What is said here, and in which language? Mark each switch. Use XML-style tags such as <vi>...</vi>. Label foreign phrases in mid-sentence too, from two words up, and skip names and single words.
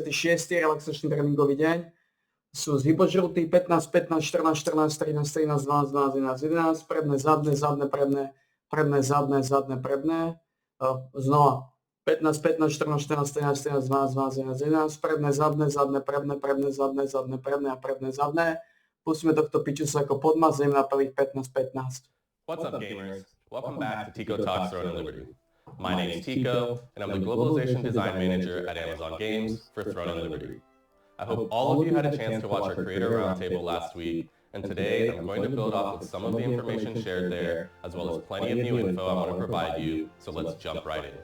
<sk>relaxačný tréningový deň. Sú z hypožrutý 15, 15, 14, 14, 13, 13, 12, 12, 11, 11, predné, zadné, zadné, predné, predné, zadné, zadné, predné. Znova 15, 15, 14, 14, 13, 14, 12, 12, 11, 11, predné, zadné, zadné, predné, predné, zadné, zadné, predné a predné, zadné. Pustíme tohto pičusa ako podmaz, ideme na prvých 15, 15.</sk> <en>What's up, gamers? Welcome back to Tico Talks Throne and Liberty. My name is Tico, and I'm the Globalization Design Manager at Amazon Games for Throne and Liberty. I hope all of you had a chance to watch our Creator Roundtable last week, and today I'm going to build off of some of the information shared there, as well as plenty of new info I want to provide you, so let's jump right in.</en>